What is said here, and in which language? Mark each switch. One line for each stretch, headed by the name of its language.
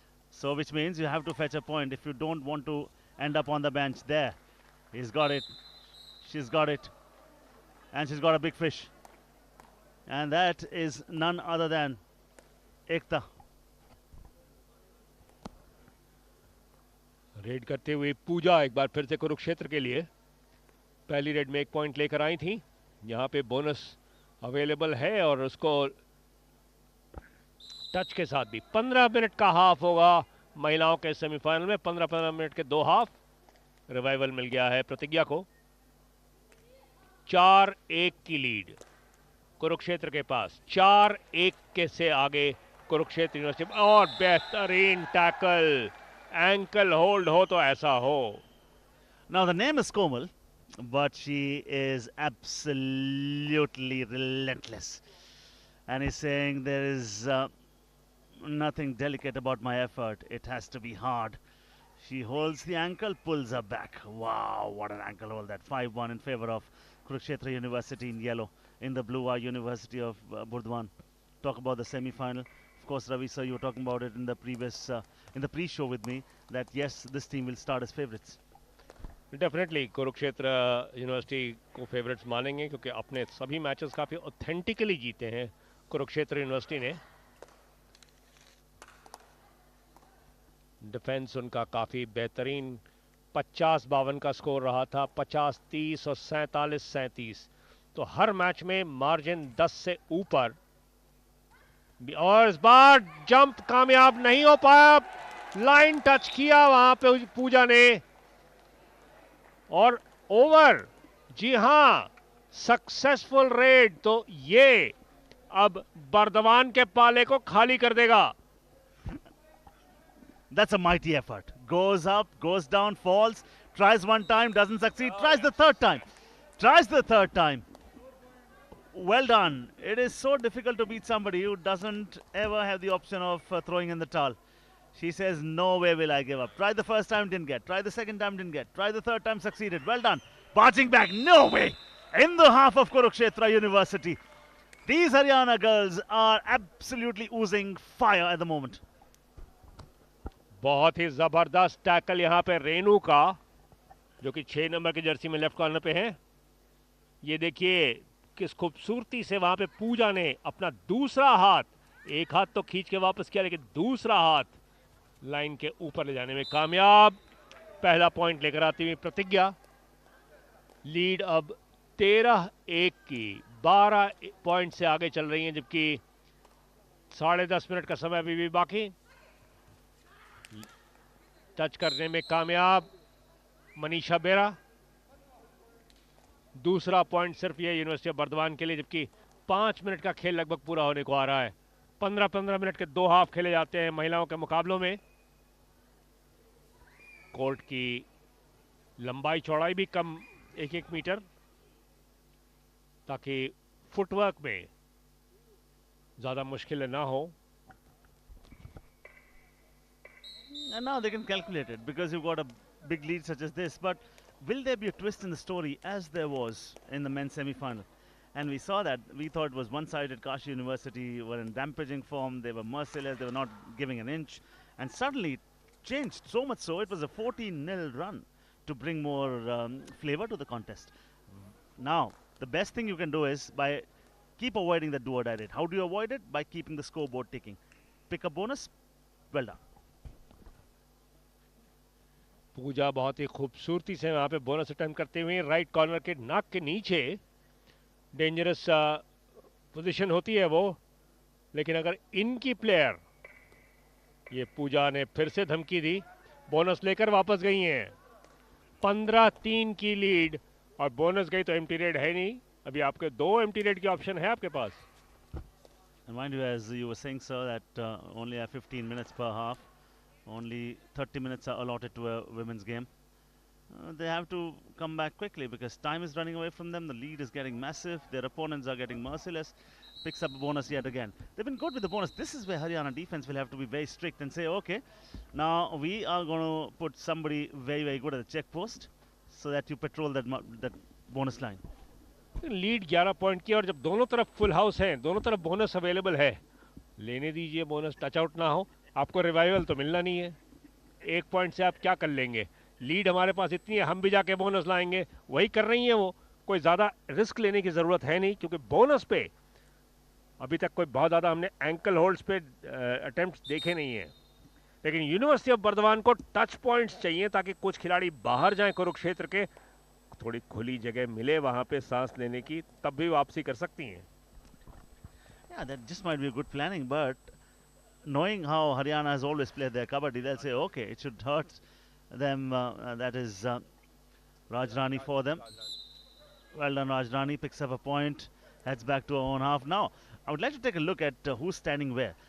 English: So, which means you have to fetch a point if you don't want to end up on the bench there. He's got it. She's got it. And she's got a big fish. And that is none other than Ekta.
Hindi: Red करते हुए पूजा एक बार फिर से कुरुक्षेत्र के लिए. पहली red में 1 point लेकर आई थी. यहाँ पे बोनस अवेलेबल है और उसको टच के साथ भी 15 मिनट का हाफ होगा महिलाओं के सेमीफाइनल में. 15-15 मिनट के 2 हाफ. रिवाइवल मिल गया है प्रतिज्ञा को। 4-1 की लीड कुरुक्षेत्र के पास। 4-1 के से आगे कुरुक्षेत्र यूनिवर्सिटी। और बेहतरीन टैकल, एंकल होल्ड हो तो ऐसा हो।
English: Now the name is Komal, but she is absolutely relentless. And he's saying there is nothing delicate about my effort. It has to be hard. She holds the ankle, pulls her back. Wow, what an ankle hold that. 5-1 in favor of Kurukshetra University in yellow. In the blue are University of Burdwan. Talk about the semi-final. Of course, Ravi sir, you were talking about it in the previous, in the pre-show with me, that yes, this team will start as favorites.
Hindi: Definitely Kurukshetra university को favourites मानेंगे क्योंकि अपने सभी matches काफ़ी authentically जीते हैं Kurukshetra university ने। Defence उनका काफ़ी बेहतरीन 50-52 का स्कोर रहा था, 50-30 और 47-37। तो हर मैच में मार्जिन 10 से ऊपर। और इस बार जंप कामयाब नहीं हो पाया, लाइन टच किया वहां पे पूजा ने। और ओवर, जी हां, सक्सेसफुल रेड। तो ये अब बर्दवान के पाले को खाली कर देगा।
English: That's a mighty effort. Goes up, goes down, falls, tries one time, doesn't succeed, tries the third time. Tries the third time. Well done. It is so difficult to beat somebody who doesn't ever have the option of throwing in the towel. She says, no way will I give up. Tried the first time, didn't get. Tried the second time, didn't get. Tried the third time, succeeded. Well done. Barging back, no way. In the half of Kurukshetra University. These Haryana girls are absolutely oozing fire at the moment.
Hindi: बहुत ही जबरदस्त tackle यहां पे रेनू का, जो कि 6 number की Jersey में left corner पे है। ये देखिए किस खूबसूरती से वहां पे पूजा ने अपना दूसरा हाथ, एक हाथ तो खींच के वापस किया लेकिन दूसरा हाथ लाइन के ऊपर ले जाने में कामयाब। पहला पॉइंट लेकर आती हुई प्रतिज्ञा। लीड अब 13-1 की, 12 पॉइंट से आगे चल रही हैं, जबकि 10.5 मिनट का समय अभी भी बाकी। टच करने में कामयाब मनीषा बेरा। दूसरा पॉइंट सिर्फ ये यूनिवर्सिटी ऑफ बर्दवान के लिए, जबकि 5 मिनट का खेल लगभग पूरा होने को आ रहा है। 15-15 मिनट के 2 हाफ खेले जाते हैं महिलाओं के मुकाबलों में। कोर्ट की लंबाई चौड़ाई भी कम, 1-1 मीटर, ताकि फुटवर्क में ज्यादा मुश्किल ना हो।
English: And now they can calculate it because you've got a big lead such as this. But will there be a twist in the story as there was in the men's semi-final? And we saw that. We thought it was one-sided. Kashi University were in rampaging form. They were merciless. They were not giving an inch. And suddenly it changed so much so it was a 14-0 run to bring more flavor to the contest. Now, the best thing you can do is by keep avoiding the do-or-die rate. How do you avoid it? By keeping the scoreboard ticking. Pick a bonus. Well done.
Hindi: पूजा बहुत ही खूबसूरती से वहां पे bonus attempt करते हुए right corner के नाक के नीचे। डेंजरस पोजीशन होती है वो, लेकिन अगर इनकी प्लेयर, ये पूजा ने फिर से धमकी दी, बोनस लेकर वापस गई हैं। 15-3 की लीड और बोनस गई तो एम्प्टी रेड है नहीं। अभी आपके 2 एम्प्टी रेड के ऑप्शन है आपके पास।
English: And mind you, as you were saying, sir, that only have 15 minutes per half. Only 30 minutes are allotted to a women's game. They have to come back quickly because time is running away from them. The lead is getting massive. Their opponents are getting merciless. Picks up a bonus yet again. They've been good with the bonus. This is where Haryana defense will have to be very strict and say, okay, now we are going to put somebody very, very good at the check post so that you patrol that bonus line.
Hindi: Lead 11 point की और जब दोनों तरफ full house है, दोनों तरफ bonus available है, लेने दीजिए बोनस, टच आउट ना हो। आपको रिवाइवल तो मिलना नहीं है। 1 पॉइंट से आप क्या कर लेंगे? लीड हमारे पास इतनी है, हम भी जाके बोनस लाएंगे। वही कर रही है वो। कोई ज़्यादा रिस्क लेने की ज़रूरत है नहीं, क्योंकि बोनस पे अभी तक कोई बहुत ज़्यादा हमने एंकल होल्ड्स पे अटेम्प्ट देखे नहीं है। लेकिन यूनिवर्सिटी ऑफ बर्दवान को टच पॉइंट्स चाहिए ताकि कुछ खिलाड़ी बाहर जाएं कुरुक्षेत्र के, थोड़ी खुली जगह मिले वहाँ पे सांस लेने की, तब भी वापसी कर सकती हैं।
English: Yeah, that just might be a good planning, but knowing how Haryana has always played their kabaddi, they'll say, okay, it should hurt them. That is Rajrani for them. Well done, Rajrani. Picks up a point. Heads back to our own half. Now, I would like to take a look at who's standing where.